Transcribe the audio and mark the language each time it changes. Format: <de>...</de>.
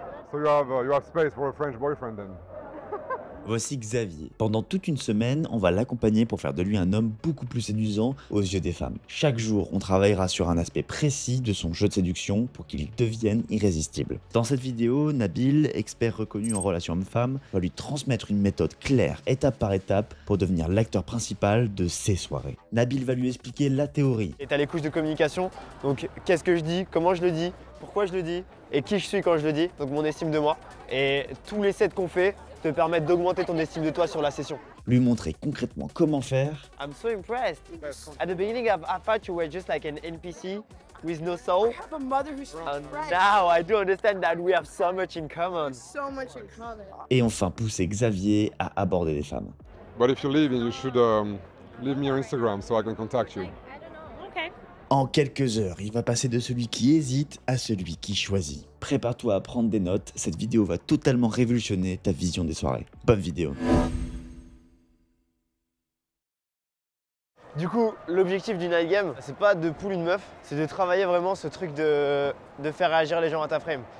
<en>So you have space for a French boyfriend then?</en> <fr>Voici Xavier. Pendant toute une semaine, on va l'accompagner pour faire de lui un homme beaucoup plus séduisant aux yeux des femmes. Chaque jour, on travaillera sur un aspect précis de son jeu de séduction pour qu'il devienne irrésistible. Dans cette vidéo, Nabil, expert reconnu en relations hommes-femmes, va lui transmettre une méthode claire, étape par étape, pour devenir l'acteur principal de ses soirées. Nabil va lui expliquer la théorie. Et t'as les couches de communication, donc qu'est-ce que je dis, comment je le dis, pourquoi je le dis, et qui je suis quand je le dis, donc mon estime de moi. Et tous les sets qu'on fait te permettent d'augmenter ton estime de toi sur la session. Lui montrer concrètement comment faire.</fr> <en>I'm so impressed. At the beginning, I thought you were just like an NPC with no soul. I have a mother who's And French. now I do understand that we have so much in common. So much in common.</en> <fr>Et enfin pousser Xavier à aborder les femmes.</fr> <en>But if you're leaving, you should leave me your Instagram so I can contact you. Okay.</en> <fr>En quelques heures, il va passer de celui qui hésite à celui qui choisit. Prépare-toi à prendre des notes, cette vidéo va totalement révolutionner ta vision des soirées. Bonne vidéo. Du coup, l'objectif du night game, c'est pas de pull une meuf, c'est de travailler vraiment ce truc de faire réagir les gens à ta frame.</fr>